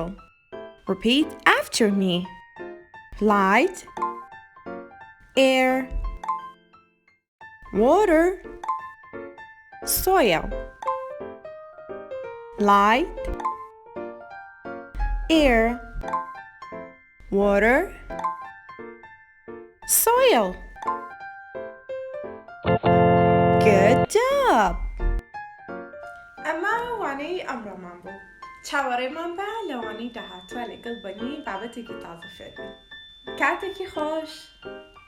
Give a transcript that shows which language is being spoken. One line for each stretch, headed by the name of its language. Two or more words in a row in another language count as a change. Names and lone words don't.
English: Repeat after me. Light, air, water, soil. Light, air, water, soil. Good job!
Central Kurdish: ئەمە وانەی ئەمڕۆمان بوو. چاوەڕێمان بە لەوانەی داهاتوە لەگەڵ بەنی بابەتێکی تازە فێر بین. کاتێکی خۆش!